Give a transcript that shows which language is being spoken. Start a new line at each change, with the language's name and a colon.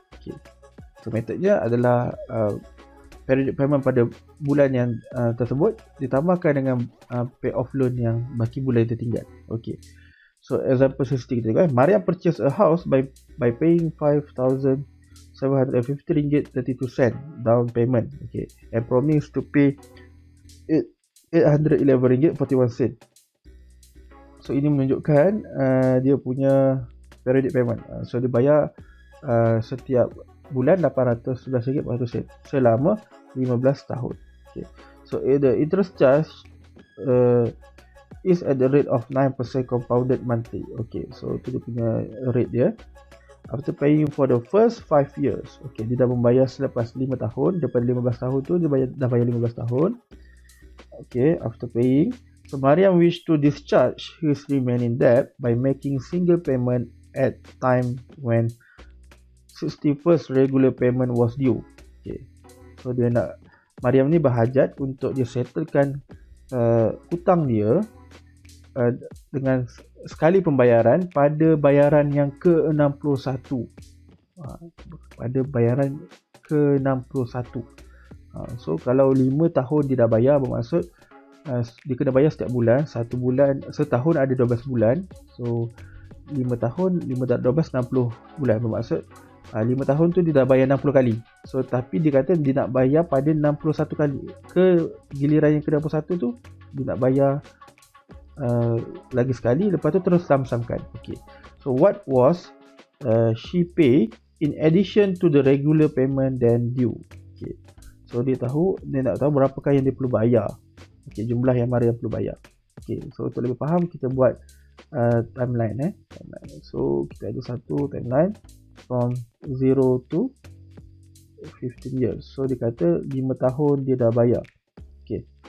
Malay: Okay, so metodnya adalah periodic payment pada bulan yang tersebut ditambahkan dengan pay off loan yang baki bulan yang tertinggal. Okay, so example statistik kita tengok.
English: Maria purchase a house by paying RM5,750.32 down payment. Okay, and promise to pay RM811.41.
Malay: So ini menunjukkan dia punya periodic payment. So dia bayar setiap bulan RM811 selama 15 tahun. Okay.
English: So the interest charge is at the rate of 9% compounded monthly. Okay, so
Malay: itu dia punya
English: rate dia. After paying for the first 5 years.
Malay: Okay, dia dah membayar selepas 5 tahun. Daripada 15 tahun tu dia dah bayar 15 tahun.
English: Okay, after paying. So Mariam wish to discharge his remaining debt by making single payment at time when 61st regular payment was due.
Malay: Okay, so dia nak, Mariam ni berhajat untuk dia settlekan hutang dia dengan sekali pembayaran pada bayaran yang ke-61. Pada bayaran ke-61. So kalau 5 tahun dia dah bayar, bermaksud dia kena bayar setiap bulan. Setahun ada 12 bulan. So 5 tahun, 5 darab 12, 60 bulan. Bermaksud 5 tahun tu dia dah bayar 60 kali. So tapi dia kata dia nak bayar pada 61 kali. Ke giliran yang ke-61 tu dia nak bayar lagi sekali, lepas tu terus samsamkan. Okay.
English: So what was she pay in addition to the regular payment then due? Okay.
Malay: So dia nak tahu berapakah yang dia perlu bayar. Okay, jumlah yang Mariam perlu bayar. Okay, so untuk lebih faham kita buat timeline.
English: So
Malay: kita ada satu
English: timeline from 0 to 15 years.
Malay: So dia kata 5 tahun dia dah bayar. Okay.